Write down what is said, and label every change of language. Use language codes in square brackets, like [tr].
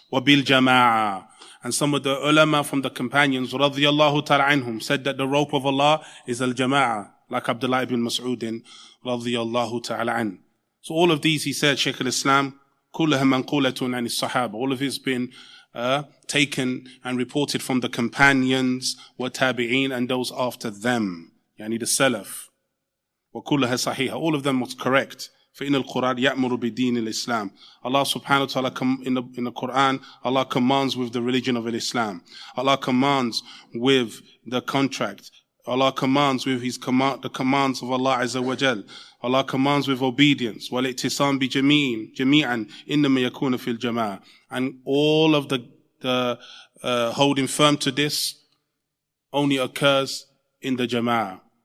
[ar] Wabil jama'ah. [en] And some of the ulama from the companions, radiyallahu ta'ala anhum, said that the rope of Allah is al-jama'ah, like Abdullah ibn Mas'udin, radiyallahu ta'ala an. So all of these, he said, Shaykh al-Islam, [ar] kullaha manqulatun an as-sahaba. [en] All of it has been taken and reported from the companions, wa tabi'een, and those after them, yani the salaf. [ar] Wa kullaha sahiha. [en] All of them was correct. [ar] فإن القرآن يأمر بدين الإسلام. [en] Allah subhanahu wa ta'ala in the Quran, Allah commands with the religion of Islam. Allah commands with the contract. Allah commands with the commands of Allah Azza wa Jal. Allah commands with obedience. [ar] وَالْإِتِّصَامِ جَمِيعًا إِنَّمَا يَكُونَ فِي الْجَمَاعَةِ. [en] And all of the holding firm to this only occurs in the Jama'ah.